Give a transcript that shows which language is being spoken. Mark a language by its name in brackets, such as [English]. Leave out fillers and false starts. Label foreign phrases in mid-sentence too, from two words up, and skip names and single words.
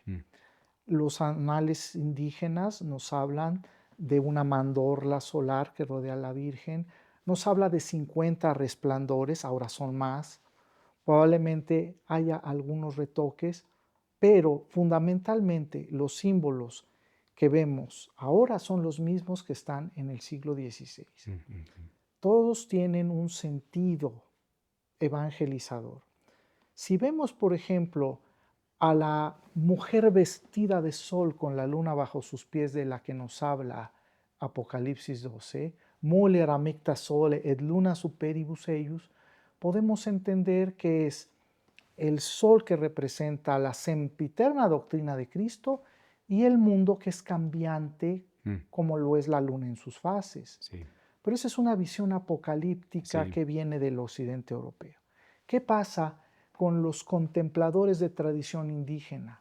[Spanish] Los anales indígenas nos hablan de una mandorla solar que rodea a la Virgen, nos habla de 50 resplandores, ahora son más, probablemente haya algunos retoques, pero fundamentalmente los símbolos que vemos ahora son los mismos que están en el siglo XVI. Todos tienen un sentido evangelizador. Si vemos, por ejemplo, a la mujer vestida de sol con la luna bajo sus pies de la que nos habla Apocalipsis 12, [Latin] Mulier amicta sole et luna superibus eius, [Spanish] podemos entender que es el sol que representa la sempiterna doctrina de Cristo y el mundo que es cambiante como lo es la luna en sus fases. Sí. Pero esa es una visión apocalíptica Sí. que viene del occidente europeo. ¿Qué pasa con los contempladores de tradición indígena?